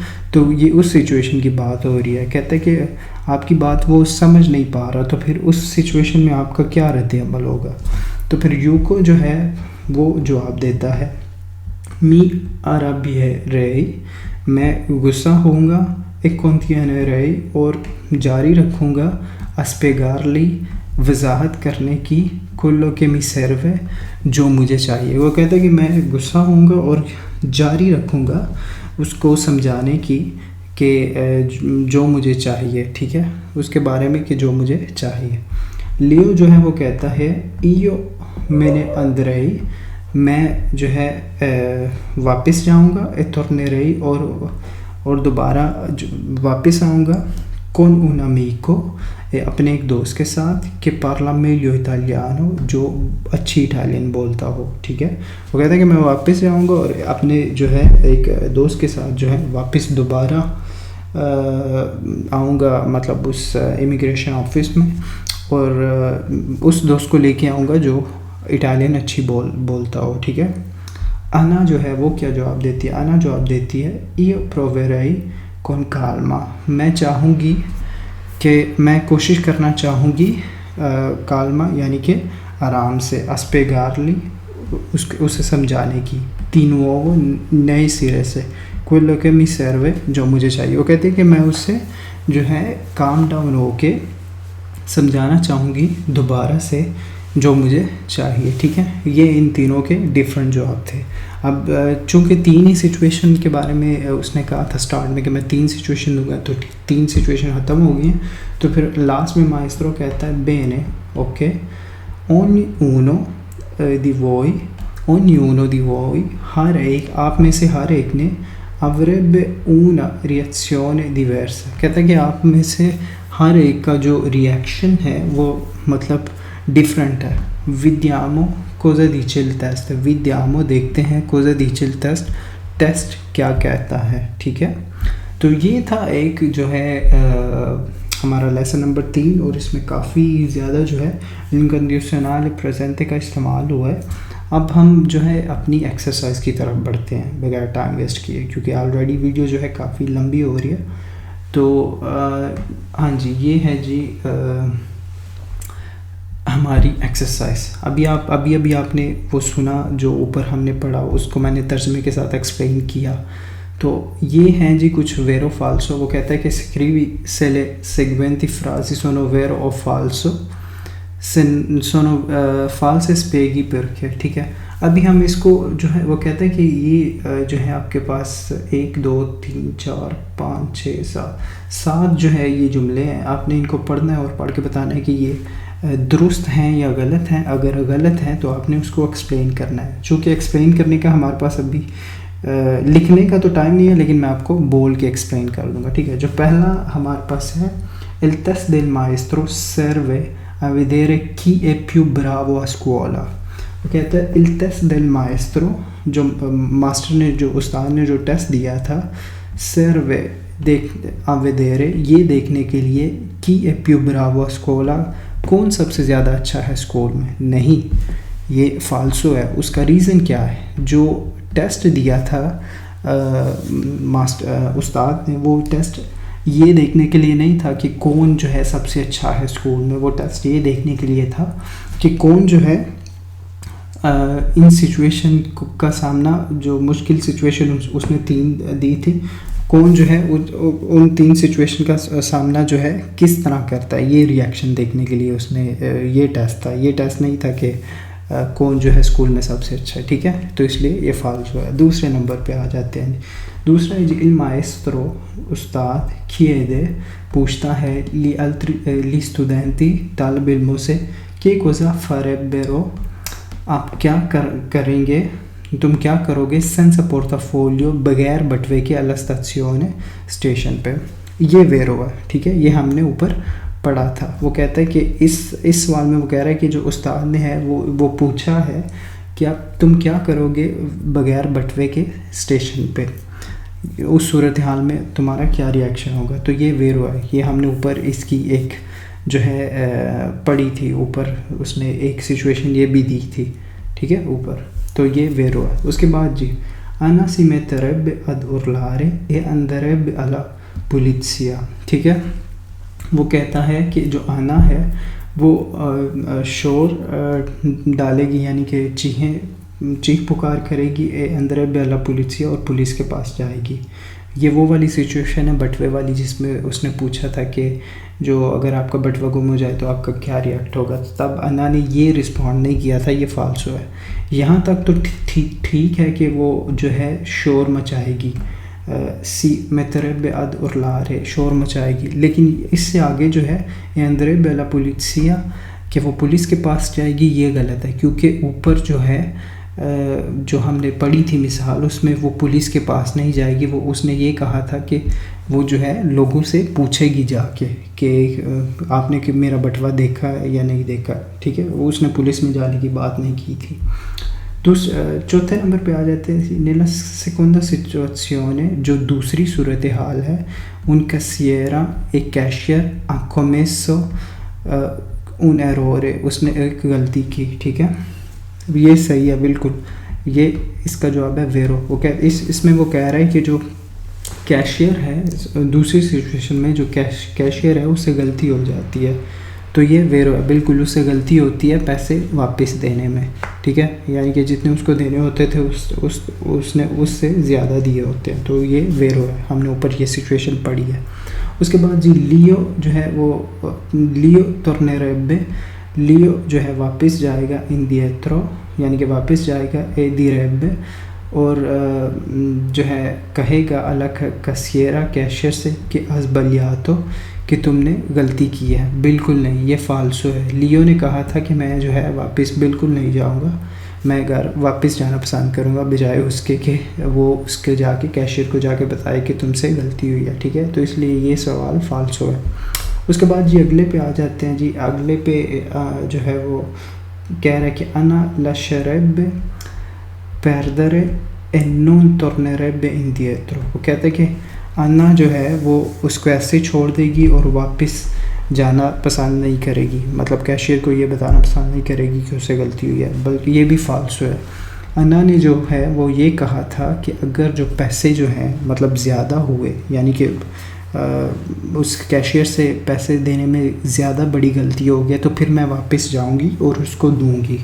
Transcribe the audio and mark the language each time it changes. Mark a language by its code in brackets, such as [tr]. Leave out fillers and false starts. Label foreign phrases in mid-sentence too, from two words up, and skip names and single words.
[ur] تو یہ اس سچویشن کی بات ہو رہی ہے. کہتے ہیں کہ آپ کی بات وہ سمجھ نہیں پا رہا, تو پھر اس سچویشن میں آپ کا کیا رد عمل ہوگا. تو پھر یو کو جو ہے وہ جواب دیتا ہے [it] mi arrabbierei, [ur] میں غصہ ہوں گا, [it] e continuerei, [ur] اور جاری رکھوں گا, [it] a spiegargli, [ur] وضاحت کرنے کی, [it] quello che mi serve, [ur] جو مجھے چاہیے. وہ کہتا ہے کہ میں غصہ ہوں گا اور جاری رکھوں گا اس کو سمجھانے کی کہ جو مجھے چاہیے. ٹھیک ہے. اس کے بارے میں کہ جو مجھے چاہیے. لیو جو ہے وہ کہتا ہے [it] io me ne andrei, [ur] میں جو ہے واپس جاؤں گا, [it] e tornerei, [ur] اور دوبارہ واپس آؤں گا, [it] con un amico, [ur] اپنے ایک دوست کے ساتھ, کہ [it] parla meglio italiano, [ur] جو اچھی اٹالین بولتا ہو. ٹھیک ہے. وہ کہتا ہے کہ میں واپس جاؤں گا اور اپنے جو ہے ایک دوست کے ساتھ جو ہے واپس دوبارہ آؤں گا, مطلب اس امیگریشن آفس میں, اور اس دوست کو لے کے آؤں گا جو اٹالین اچھی بولتا ہو. ٹھیک ہے. انا جو ہے وہ کیا جواب دیتی ہے. انا جواب دیتی ہے [it] io proverei con calma, [ur] میں چاہوں گی کہ میں کوشش کرنا چاہوں گی, کالما یعنی کہ آرام سے, [it] a spiegargli, [ur] اسے سمجھانے کی, [it] di nuovo, [ur] نئے سرے سے, [it] quello che mi serve, [ur] جو مجھے چاہیے. وہ کہتے ہیں کہ میں اس سے جو ہے کام ڈاؤن ہو کے سمجھانا چاہوں گی دوبارہ سے جو مجھے چاہیے. ٹھیک ہے. یہ ان تینوں کے ڈیفرنٹ جواب تھے. اب چونکہ تین ہی سچویشن کے بارے میں اس نے کہا تھا سٹارٹ میں کہ میں 3 سچویشن دوں گا, تو 3 سچویشن ختم ہو گئی ہیں. تو پھر لاسٹ میں مائسٹرو کہتا ہے bene, اوکے, [it] ognuno di voi, [ur] ہر ایک, آپ میں سے ہر ایک نے, [it] avrebbe una reazione diversa, [ur] کہتا ہے کہ آپ میں سے ہر ایک کا جو ریئیکشن ہے وہ مطلب ڈیفرنٹ ہے. [it] vediamo cosa dice il test, vediamo [ur] دیکھتے ہیں, [it] cosa dice il test, [ur] ٹیسٹ کیا کہتا ہے. ٹھیک ہے. تو یہ تھا ایک جو ہے ہمارا لیسن نمبر 3, اور اس میں کافی زیادہ جو ہے انکنڈیشنل پریزنٹ کا استعمال ہوا ہے. اب ہم جو ہے اپنی ایکسرسائز کی طرف بڑھتے ہیں بغیر ٹائم ویسٹ کیے, کیونکہ آلریڈی ویڈیو جو ہے کافی لمبی ہو رہی ہے. تو ہاں جی, یہ ہے جی ہماری ایکسرسائز. ابھی آپ نے وہ سنا جو اوپر ہم نے پڑھا, اس کو میں نے ترجمے کے ساتھ ایکسپلین کیا. تو یہ ہیں جی کچھ ویرو فالسو. وہ کہتا ہے کہ [it] scrivi se le seguenti frasi sono vero o falso sono false spieghi perché. [ur] ٹھیک ہے. ابھی ہم اس کو جو ہے وہ کہتا ہے کہ یہ جو ہے آپ کے پاس 1 2 3 4 5 6 7 جو ہے یہ جملے ہیں. آپ نے ان کو پڑھنا ہے اور پڑھ کے بتانا ہے کہ یہ درست ہیں یا غلط ہیں. اگر غلط ہیں تو آپ نے اس کو ایکسپلین کرنا ہے. چونکہ ایکسپلین کرنے کا ہمارے پاس ابھی لکھنے کا تو ٹائم نہیں ہے، لیکن میں آپ کو بول کے ایکسپلین کر دوں گا. ٹھیک ہے. جو پہلا ہمارے پاس ہے [it] il test del maestro serve a vedere chi è più bravo a scuola. [ur] وہ کہتا ہے [it] il test del maestro، [ur] جو ماسٹر نے جو استاد نے جو ٹیسٹ دیا تھا، [it] serve a vedere [ur] یہ دیکھنے کے لیے [it] chi è più bravo a scuola [ur] کون سب سے زیادہ اچھا ہے اسکول میں. نہیں، یہ فالسو ہے. اس کا ریزن کیا ہے؟ جو ٹیسٹ دیا تھا استاد نے، وہ ٹیسٹ یہ دیکھنے کے لیے نہیں تھا کہ کون جو ہے سب سے اچھا ہے اسکول میں. وہ ٹیسٹ یہ دیکھنے کے لیے تھا کہ کون جو ہے ان سچویشن کا سامنا، جو مشکل سچویشن اس نے 3 دی تھی، کون جو ہے ان 3 سچویشن کا سامنا جو ہے کس طرح کرتا ہے. یہ ریئیکشن دیکھنے کے لیے اس نے یہ ٹیسٹ تھا. یہ ٹیسٹ نہیں تھا کہ کون جو ہے اسکول میں سب سے اچھا ہے. ٹھیک ہے. تو اس لیے یہ فالسو ہے. دوسرے نمبر پہ آ جاتے ہیں. دوسرا ہے جی [it] il maestro، [ur] استاد chiede پوچھتا ہے [it] gli studenti [ur] طالب علموں سے کہ [it] cosa farebbero، [ur] آپ کیا کریں گے، تم کیا کرو گے [it] senza portafoglio [ur] بغیر بٹوے کے [it] alla stazione [ur] اسٹیشن پہ. یہ ویرو ہے. ٹھیک ہے. یہ ہم نے اوپر پڑھا تھا. وہ کہتا ہے کہ اس سوال میں وہ کہہ رہا ہے کہ جو استاد نے ہے وہ پوچھا ہے کہ تم کیا کرو گے بغیر بٹوے کے اسٹیشن پہ، اس صورتحال میں تمہارا کیا ریئیکشن ہوگا. تو یہ ویرو ہے. یہ ہم نے اوپر اس کی ایک جو ہے پڑھی تھی. اوپر اس نے ایک سچویشن یہ بھی دی تھی. ٹھیک ہے اوپر. تو یہ ویرو ہے. اس کے بعد جی [it] Anna si metterebbe ad urlare e andrebbe alla polizia. [ur] ٹھیک ہے. وہ کہتا ہے کہ جو آنا ہے وہ شور ڈالے گی، یعنی کہ چیخ پکار کرے گی، [it] andrebbe alla polizia، [ur] اور پولیس کے پاس جائے گی. یہ وہ والی سچویشن ہے بٹوے والی جس میں اس نے پوچھا تھا کہ جو اگر آپ کا بٹوا گم ہو جائے تو آپ کا کیا ریئیکٹ ہوگا. تب انا نے یہ رسپونڈ نہیں کیا تھا. یہ فالسو ہے. یہاں تک تو ٹھیک ہے کہ وہ جو ہے شور مچائے گی، [it] si metterebbe ad urlare [ur] شور مچائے گی، لیکن اس سے آگے جو ہے [it] andrebbe alla polizia [ur] کہ وہ پولیس کے پاس جائے گی، یہ غلط ہے. کیونکہ اوپر جو ہے جو ہم نے پڑھی تھی مثال، اس میں وہ پولیس کے پاس نہیں جائے گی. وہ اس نے یہ کہا تھا کہ وہ جو ہے لوگوں سے پوچھے گی جا کے کہ آپ نے کہ میرا بٹوا دیکھا یا نہیں دیکھا. ٹھیک ہے. اس نے پولیس میں جانے کی بات نہیں کی تھی. چوتھے نمبر پہ آ جاتے ہیں [it] nella seconda situazione، [ur] جو دوسری صورتحال ہے. [it] un cassiere [ur] ایک کیشیئر [it] ha commesso un errore، [ur] اس نے ایک غلطی کی. ٹھیک ہے. یہ صحیح ہے بالکل. یہ اس کا جواب ہے ویرو. وہ اس میں وہ کہہ رہا ہے کہ جو کیشیئر ہے دوسری سچویشن میں جو کیشیئر ہے اس سے غلطی ہو جاتی ہے. تو یہ ویرو ہے بالکل. اس سے غلطی ہوتی ہے پیسے واپس دینے میں. ٹھیک ہے. یعنی کہ جتنے اس کو دینے ہوتے تھے اس نے اس سے زیادہ دیے ہوتے ہیں. تو یہ ویرو ہے. ہم نے اوپر یہ سچویشن پڑھی ہے. اس کے بعد جی لیو جو ہے وہ لیو tornerebbe، لیو جو ہے واپس جائے گا indietro، یعنی کہ واپس جائے گا [it] e direbbe، [ur] اور جو ہے کہے گا [it] alla cassiera [ur] کیشیئر سے کہ [it] has sbagliato [ur] کہ تم نے غلطی کی ہے. بالکل نہیں. یہ فالسو ہے. لیو نے کہا تھا کہ میں جو ہے واپس بالکل نہیں جاؤں گا، میں گھر واپس جانا پسند کروں گا، بجائے اس کے کہ وہ اس کے جا کے کیشیئر کو جا کے بتائے کہ تم سے غلطی ہوئی ہے. ٹھیک ہے. تو اس لیے یہ سوال فالسو ہے. اس کے بعد جی اگلے پہ آ جاتے ہیں. جی اگلے پہ جو ہے وہ کہہ رہا ہے کہ انا [it] lascerebbe perdere e non tornerebbe indietro. [ur] وہ کہتا ہے کہ انا جو ہے وہ اس کو ایسے چھوڑ دے گی اور واپس جانا پسند نہیں کرے گی. مطلب کیشیئر کو یہ بتانا پسند نہیں کرے گی کہ اسے غلطی ہوئی ہے. بلکہ یہ بھی فالسو ہے. انا نے جو ہے وہ یہ کہا تھا کہ اگر جو پیسے جو ہیں مطلب زیادہ ہوئے، یعنی کہ اس کیشیئر سے پیسے دینے میں زیادہ بڑی غلطی ہو گیا، تو پھر میں واپس جاؤں گی اور اس کو دوں گی.